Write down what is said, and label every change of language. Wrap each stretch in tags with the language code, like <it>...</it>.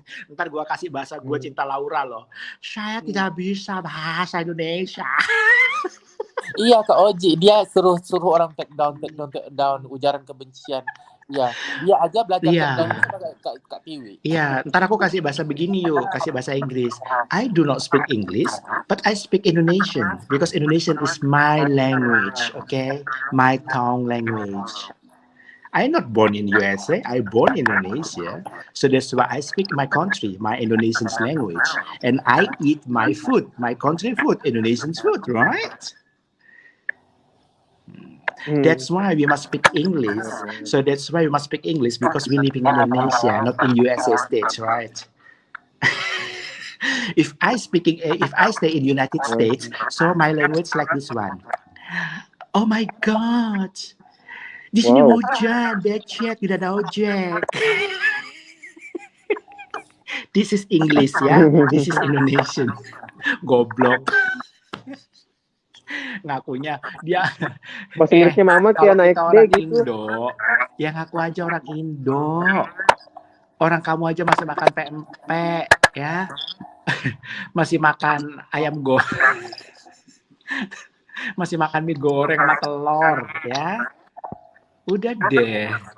<id>Ntar gue kasih bahasa gue cinta Laura loh. Saya tidak bisa bahasa Indonesia. Iya Kak Oji, dia suruh orang take down ujaran kebencian. Ya, dia aja belajar take down itu Kak Tiwi. Iya, ntar aku kasih bahasa begini yuk, kasih bahasa Inggris.</id> <en>I do not speak English, but I speak Indonesian because Indonesian is my language, okay? My tongue language. I'm not born in USA, I born in Indonesia. So that's why I speak my country, my Indonesian language. And I eat my food, my country food, Indonesian food, right? That's why we must speak English. So that's why we must speak English because we live in Indonesia, not in USA States, right? If I stay in United States, so my language like this one.</en> <id>Oh my God, di sini hujan, becek, tidak ada ojek.</id> <en>This is English ya, this is Indonesian.</en> <id>Goblok. Ngakunya dia bahasa Inggrisnya mama kayak naik SD gitu. Indo, ya ngaku aja orang Indo. Orang kamu aja masih makan pempek ya. Masih makan ayam masih makan mie goreng sama telur ya. Udah deh.</id>